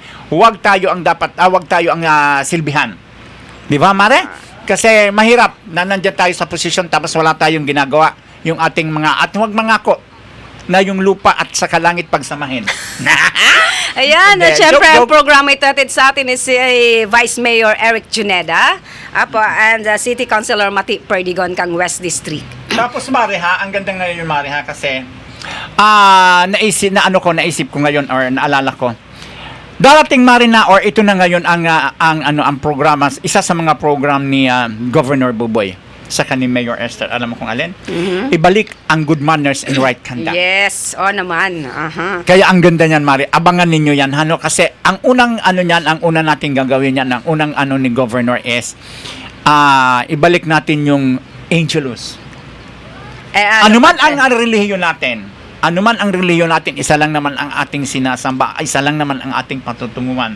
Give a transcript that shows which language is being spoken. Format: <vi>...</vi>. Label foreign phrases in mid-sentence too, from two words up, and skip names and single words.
<tl>Huwag tayo ang silbihan. Di ba, Mare? Kasi mahirap na nandiyan tayo sa posisyon tapos wala tayong ginagawa. Yung ating at huwag mangako na yung lupa at sa kalangit pagsamahin. Ayan, syempre, joke. ang programa itatid sa atin is si Vice Mayor Eric Juneda and City Councilor Mati Perdigon kang West District. Tapos, Mari, ang ganda ngayon yung Mari, kasi naisip ko ngayon or naalala ko. Darating, Mari, or ito na ngayon ang programa, isa sa mga program ni Governor Buboy sa ni Mayor Esther. Alam mo kung alin? Ibalik ang</tl> <en>good manners and right conduct.</en> <tl>Yes, naman. Kaya ang ganda niyan, Mari. Abangan ninyo yan, kasi ang unang ang una nating gagawin yan, ang unang ni Governor is ibalik natin yung Angelus. Anuman ang relihiyon natin, isa lang naman ang ating sinasamba, isa lang naman ang ating patutunguhan.</tl>